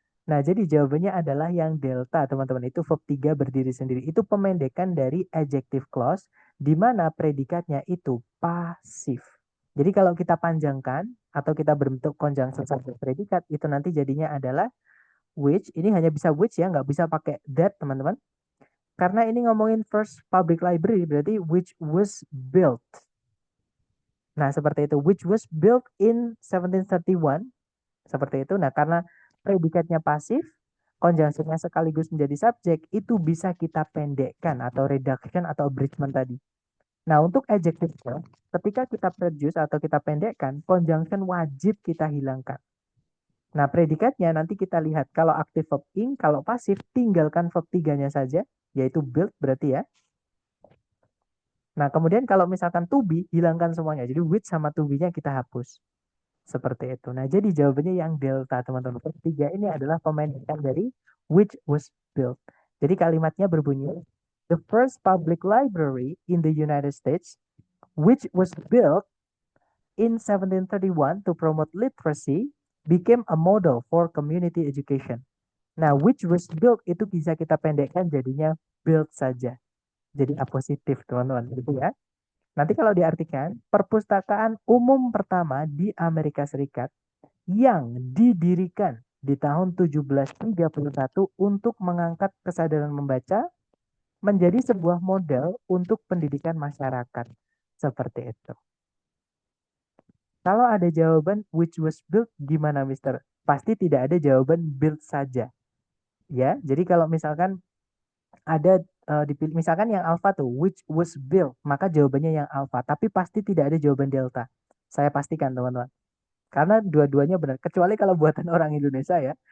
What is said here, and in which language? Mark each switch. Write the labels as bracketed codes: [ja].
[id] Nah, jadi jawabannya adalah yang delta, teman-teman. Itu verb 3 berdiri sendiri. Itu pemendekan dari adjective clause, di mana predikatnya itu pasif. Jadi kalau kita panjangkan, atau kita berbentuk conjunction subject predikat, itu nanti jadinya adalah which ini hanya bisa which ya, nggak bisa pakai that teman-teman. Karena ini ngomongin first public library, berarti [en] which was built. [id] Nah, seperti itu. [en] Which was built in 1731. [id] Seperti itu. Nah, karena predikatnya pasif, conjunctionnya sekaligus menjadi subjek, itu bisa kita pendekkan atau reduction atau abridgment tadi. Nah, untuk adjective verb, ketika kita reduce atau kita pendekkan, conjunction wajib kita hilangkan. Nah, predikatnya nanti kita lihat. Kalau active verb ing, kalau pasif, tinggalkan verb 3-nya saja, yaitu build berarti ya. Nah, kemudian kalau misalkan to be, hilangkan semuanya. Jadi with sama to be-nya kita hapus. Seperti itu. Nah, jadi jawabannya yang delta, teman-teman. Ketiga ini adalah pemendekan dari which was built. Jadi kalimatnya berbunyi, [en] the first public library in the United States, which was built in 1731 to promote literacy, became a model for community education. [id] Nah, [en] which was built [id] itu bisa kita pendekkan jadinya built saja. Jadi A positif, teman-teman. Gitu ya. Nanti kalau diartikan, perpustakaan umum pertama di Amerika Serikat yang didirikan di tahun 1731 untuk mengangkat kesadaran membaca menjadi sebuah model untuk pendidikan masyarakat. Seperti itu. Kalau ada jawaban [en] which was built, [id] gimana Mister? Pasti tidak ada jawaban built saja. Ya, jadi kalau misalkan ada dipilih misalkan yang alpha tuh [en] which was built, [id] maka jawabannya yang alpha, tapi pasti tidak ada jawaban delta. Saya pastikan teman-teman. Karena dua-duanya benar, kecuali kalau buatan orang Indonesia ya.